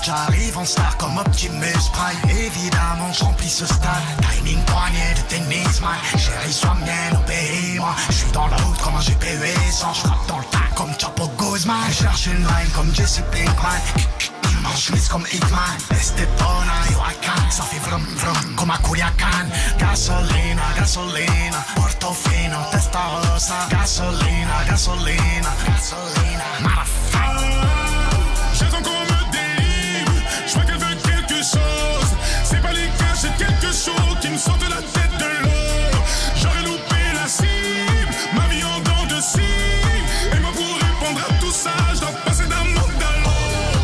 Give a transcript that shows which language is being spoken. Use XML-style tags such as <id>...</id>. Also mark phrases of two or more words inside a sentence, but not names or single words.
<fr>J'arrive en star comme Optimus Prime. Évidemment, j'remplis ce stade. Timing poignet de tennis, man. Chérie, sois mienne, obéis-moi. Je suis dans la route comme un GPU sans. J'frappe dans le tas comme Chapo Guzman. Je cherche une line comme Jesse Pinkman. Chemise comme Hitman. Estepona, Huracan. Ça fait vrum vrum comme à Culiacan.</fr> <es>Gasolina, gasolina. Portofino, Testarossa. Gasolina, gasolina. Gasolina.</es> <fr>J'attends qu'on me délivre. Je vois qu'elle veut quelque chose. C'est pas les cas, j'ai quelque chose qui me sort de la tête de l'or. J'aurais loupé la cible, ma vie en dents de cible. Et moi pour répondre à tout ça, je dois passer d'un monde à l'autre.</fr>